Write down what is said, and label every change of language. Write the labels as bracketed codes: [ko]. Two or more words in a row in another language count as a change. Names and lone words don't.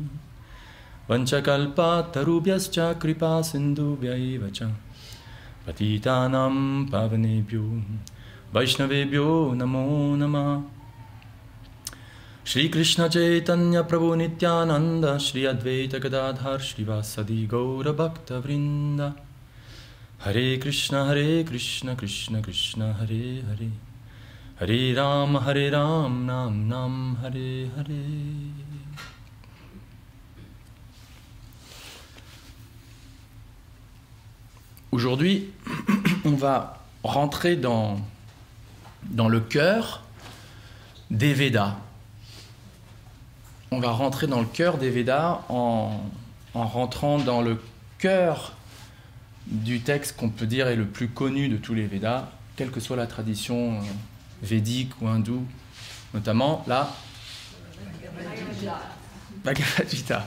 [sa] वाञ्छाकल्प तरुभ्यश्च कृपा सिन्धुभ्यैवच पतितानाम् पावनेभ्यो वैष्णवेभ्यो नमो नमः श्री कृष्ण चैतन्य प्रभु नित्यानन्द श्री अद्वैत गदाधर श्री वासादि गौर भक्त वृन्द हरे कृष्ण कृष्ण कृष्ण हरे हरे हरे राम राम नाम हरे हरे. [fr] Aujourd'hui, on va rentrer dans le cœur des Védas. On va rentrer dans le cœur des Védas en rentrant dans le cœur du texte qu'on peut dire est le plus connu de tous les Védas, quelle que soit la tradition védique ou hindoue, notamment la Bhagavad Gita.